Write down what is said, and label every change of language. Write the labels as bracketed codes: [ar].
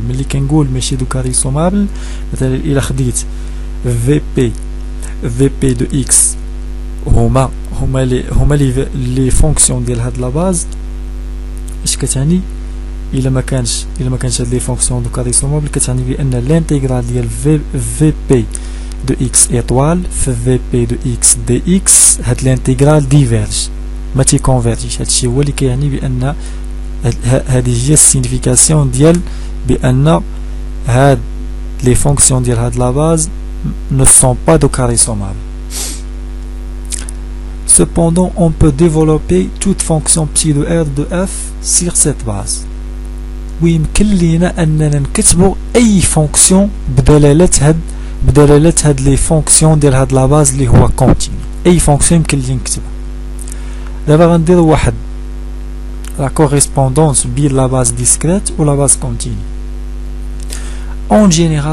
[ar] ملي كنقول ماشي دو كاري سومابل، مثلا الا خديت في بي دو اكس هما لي فونكسيون ديال هاد لا باز، اش كتعني؟ الا ما كانش هاد لي فونكسيون دو كاري سومابل، كتعني بان الانتيغرال ديال في بي دو اكس ايطوال في بي دو اكس دي اكس، هاد الانتيغرال ديفيرج ما تيكونفيرجيش. هادشي هو اللي كيعني بان هذه هي السينيفيكاسيون ديال بان هاد لي فونكسيون ديال هاد لا باز [fr] ne sont pas de carré sommable. Cependant, on peut développer toute fonction psi de R de F sur cette base. [ar] ويمكن لينا اننا نكتبوا اي فونكسيون بدلالة هاد لي فونكسيون ديال هاد لا باز اللي هو كونتيني. اي فونكسيون يمكن لي نكتبها. دابا غنديروا واحد لا كوريسبوندونس بين لا باز ديسكريت و لا باز كونتيني.